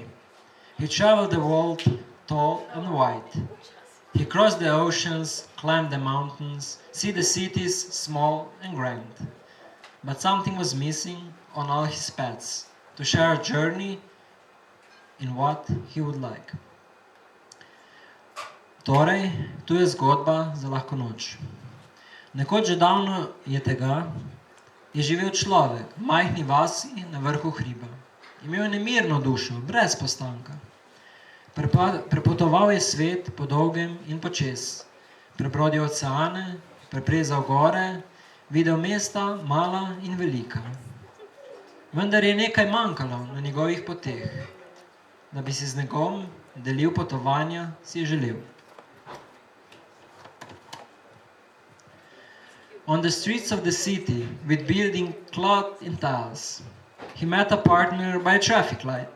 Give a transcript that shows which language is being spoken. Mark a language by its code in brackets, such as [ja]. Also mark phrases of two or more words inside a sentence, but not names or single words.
[en] He traveled the world tall and wide. He crossed the oceans, climbed the mountains, see the cities small and grand. But something was missing on all his paths to share a journey in what he would like. [sl] Torej, tu je zgodba za lahko noč. Nekoč že davno je tega, je živel človek v majhni vasi na vrhu hriba. Imel je nemirno dušo, brez postanka. Prepotoval je svet po dolgem in počez. Prebrodil oceane, preprezal gore, videl mesta, mala in velika. Vendar je nekaj manjkalo na njegovih poteh. Da bi si z nekom delil potovanja, si je želel. [en] On the streets of the city, with building clad in tiles, he met a partner by a traffic light.